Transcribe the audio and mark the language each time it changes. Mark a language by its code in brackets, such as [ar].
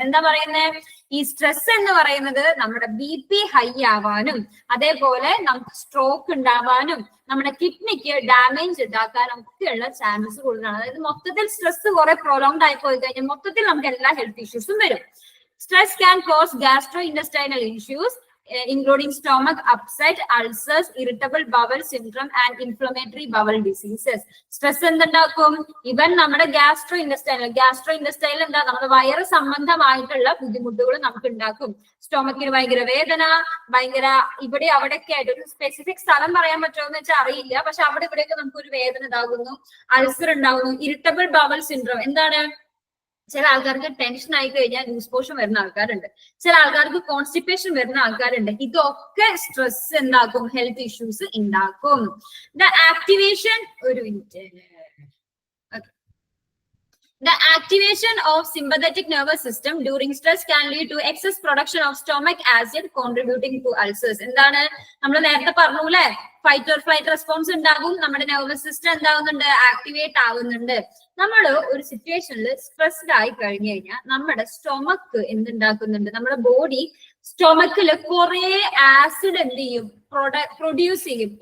[ml] എന്താ പറയുന്നത്, ഈ സ്ട്രെസ് എന്ന് പറയുന്നത് നമ്മുടെ BP ഹൈ ആവാനും അതേപോലെ നമുക്ക് സ്ട്രോക്ക് ഉണ്ടാവാനും നമ്മുടെ കിഡ്നിക്ക് ഡാമേജ് ഉണ്ടാക്കാനും ഒക്കെയുള്ള ചാൻസസ് കൂടുതലാണ്. അതായത് മൊത്തത്തിൽ സ്ട്രെസ് കുറെ പ്രൊലോങ്ഡ് ആയി പോയി കഴിഞ്ഞാൽ മൊത്തത്തിൽ നമുക്ക് എല്ലാ ഹെൽത്ത് ഇഷ്യൂസും വരും. [en] Stress can cause gastrointestinal issues including stomach upset, ulcers, irritable bowel syndrome and inflammatory bowel diseases. [ml] Stress എന്തുണ്ടാക്കും, ഇവൻ നമ്മുടെ ഗ്യാസ്ട്രോ ഇൻഡസ്റ്റൈനൽ എന്താ, നമ്മുടെ വയറ് സംബന്ധമായിട്ടുള്ള ബുദ്ധിമുട്ടുകൾ നമുക്ക് ഉണ്ടാക്കും. സ്റ്റൊമക്കിന് ഭയങ്കര വേദന, ഭയങ്കര ഇവിടെ അവിടെയൊക്കെ ആയിട്ട് ഒരു സ്പെസിഫിക് സ്ഥലം പറയാൻ പറ്റുമോ എന്ന് വെച്ചാൽ അറിയില്ല, പക്ഷെ അവിടെ ഇവിടെയൊക്കെ നമുക്ക് ഒരു വേദന ഉണ്ടാകുന്നു, അൾസർ ഉണ്ടാകുന്നു. ഇറിറ്റബിൾ ബവൽ സിൻഡ്രോം എന്താണ്, ചില ആൾക്കാർക്ക് ടെൻഷൻ ആയി കഴിഞ്ഞാൽ ലൂസ് മോഷൻ വരുന്ന ആൾക്കാരുണ്ട്, ചില ആൾക്കാർക്ക് കോൺസ്റ്റിപ്പേഷൻ വരുന്ന ആൾക്കാരുണ്ട്. ഇതൊക്കെ സ്ട്രെസ് എന്താക്കും, ഹെൽത്ത് ഇഷ്യൂസ് ഉണ്ടാക്കും. [en] the activation, [ml] ഒരു minute, [en] the activation of sympathetic nervous system during stress can lead to excess production of stomach acid contributing to ulcers. [ml] എന്താണ് നമ്മൾ നേരത്തെ പറഞ്ഞൂല്ലേ, ഫൈറ്റ് ഓർ ഫ്ലൈറ്റ് റെസ്പോൺസ് ഉണ്ടാകും, നമ്മുടെ നെർവസ് സിസ്റ്റം എന്താകുന്നുണ്ട്, ആക്ടിവേറ്റ് ആവുന്നുണ്ട്. നമ്മൾ ഒരു സിറ്റുവേഷനിൽ സ്ട്രെസ്ഡ് ആയി കഴിഞ്ഞു കഴിഞ്ഞാൽ നമ്മുടെ സ്റ്റൊമക്ക് എന്തുണ്ടാക്കുന്നുണ്ട്, നമ്മുടെ ബോഡി സ്റ്റൊമക്കില് കുറെ ആസിഡ് എന്ത് ചെയ്യും, പ്രൊഡ്യൂസ് ചെയ്യും.